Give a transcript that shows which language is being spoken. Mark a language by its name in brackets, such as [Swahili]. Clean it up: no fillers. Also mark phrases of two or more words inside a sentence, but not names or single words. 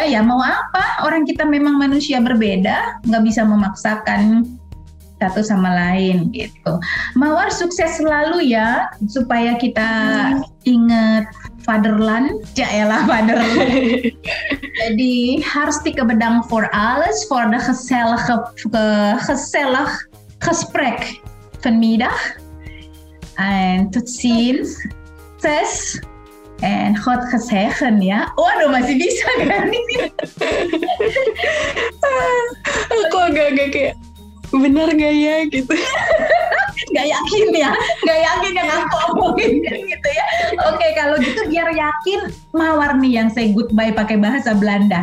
[Indonesian] Ya mau apa? Orang kita memang manusia berbeda, nggak bisa memaksakan satu sama lain gitu. Mawar sukses selalu ya, supaya kita ingat fatherland, jaelah fatherland. [Dutch] Jadi hartstikke bedankt voor alles, voor de gezellig gesprek vanmiddag. En tot ziens. Ses. En God gezegend ya. [Indonesian] Waduh masih bisa kan ini. Aku agak-agak kayak benar gak ya gitu. Gak yakin ya yang aku omongin gitu ya. Oke, kalau gitu biar yakin Mawar nih yang [English] say goodbye [Indonesian] pakai bahasa Belanda.